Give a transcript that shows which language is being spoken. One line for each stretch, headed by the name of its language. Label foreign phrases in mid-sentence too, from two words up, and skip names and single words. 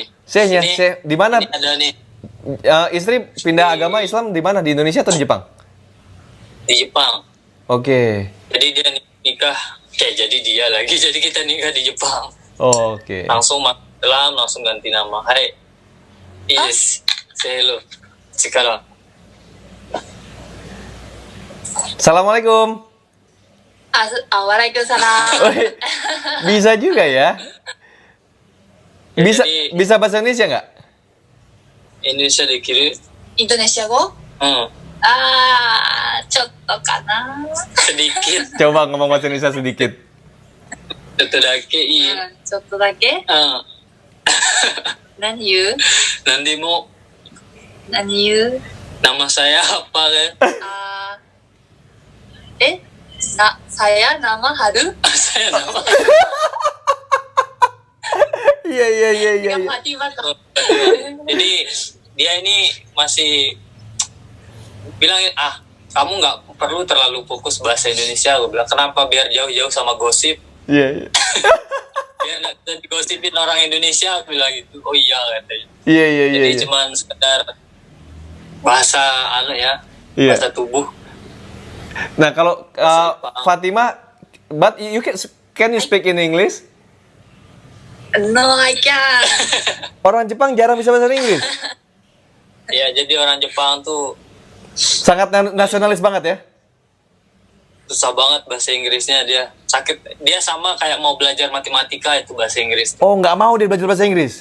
Indonesian: Syekhnya, Ini- Syekh di mana? Ini ada nih Istri pindah agama Islam di mana? Di Indonesia atau di Jepang? di Jepang. Oke. Jadi dia nikah. Jadi dia lagi. Jadi kita nikah di Jepang. Oke. Langsung Islam, langsung ganti nama. Hai.
English: Yes. Say hello.
Indonesian: Sekarang.
Arabic: Assalamualaikum. Waalaikumsalam.
Indonesian: Wih, bisa juga ya? Bisa Jadi- bisa bahasa Indonesia nggak? Indonesia dikirim.
Japanese: インドネシア語 ちょっとかな
Indonesian: Sedikit. Coba ngomong bahasa Indonesia sedikit. Itu dake i.
Japanese: ちょっとだけ何言う
Indonesian: Nanti mau
Japanese: 何言う
Indonesian: nama saya apa kan? saya nama Haru Saya nama. Iya. Fatimah tuh. Jadi dia ini masih bilang kamu nggak perlu terlalu fokus bahasa Indonesia. Gue bilang kenapa, biar jauh-jauh sama gosip, Iya. biar nggak digosipin orang Indonesia. Aku bilang gitu. Oh iya katanya. Iya. Jadi cuman sekedar bahasa Iya. bahasa tubuh. Nah, kalau Fatimah,
English: but can you speak in English? No, I can.
Indonesian: Orang Jepang jarang bisa bahasa Inggris. Ya, jadi orang Jepang tuh Sangat nasionalis banget ya. susah banget bahasa Inggrisnya, dia sakit. Dia sama kayak mau belajar matematika itu bahasa Inggris. Oh, nggak mau dia belajar bahasa Inggris.